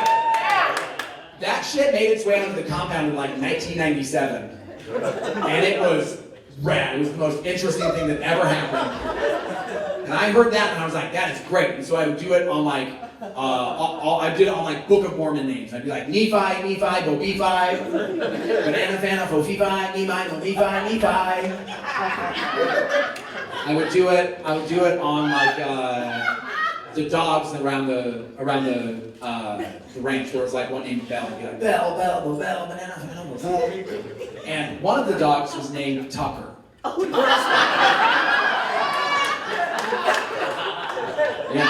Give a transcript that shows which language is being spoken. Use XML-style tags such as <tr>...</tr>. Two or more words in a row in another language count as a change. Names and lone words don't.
<en>That shit made its way onto the compound in like 1997. And it was rad. It was the most interesting thing that ever happened. And I heard that and I was like, that is great. And so I would do it on like, I did it on like Book of Mormon names. I'd be like, Nephi, Bo Nephi, Banana Fana, Fofi, Nephi, Mo Nephi. I would do it on like, the dogs around the ranch. There was like one named Bell. I'd be like, Bell, Banana Fana, and one of the dogs was named Tucker. Yeah.</en>